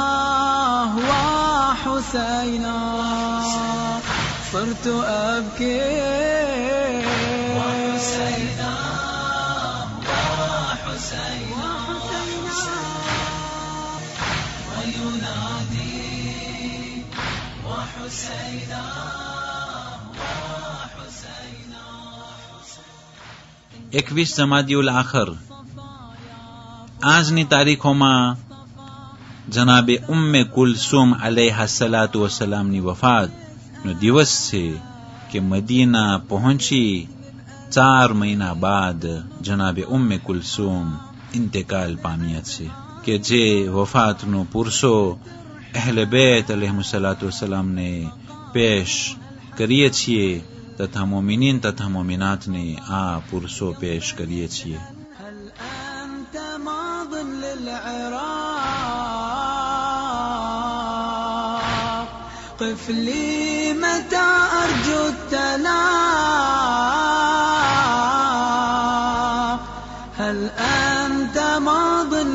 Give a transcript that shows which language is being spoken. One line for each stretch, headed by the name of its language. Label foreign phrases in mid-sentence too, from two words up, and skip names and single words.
Arabic: وحسينا صرت أبكي وحسينا وحسينا وينادي وحسينا وحسينا
Gujarati: 21 જમાદિઉલ આખર આજની તારીખોમાં જનાબે ઉમ્મે કુલસુમ
Arabic: عليها الصلاة والسلام
Gujarati: વફાતનો દિવસ છે કે મદીના પહોંચી 4 મહિના બાદ જનાબે ઉમ્મે કુલસુમ ઇન્તેકાલ પામ્યા છે કે જે વફાતનો પુરસો અહેલે બેત
Arabic: عليهم الصلاة والسلام
Gujarati: પેશ કરીએ છીએ તથા મોમિનીન તથા મોમિનાતને આ પુરસો પેશ કરીએ છીએ.
Arabic: قف لي متى أرجو التلاق هل أنت ماض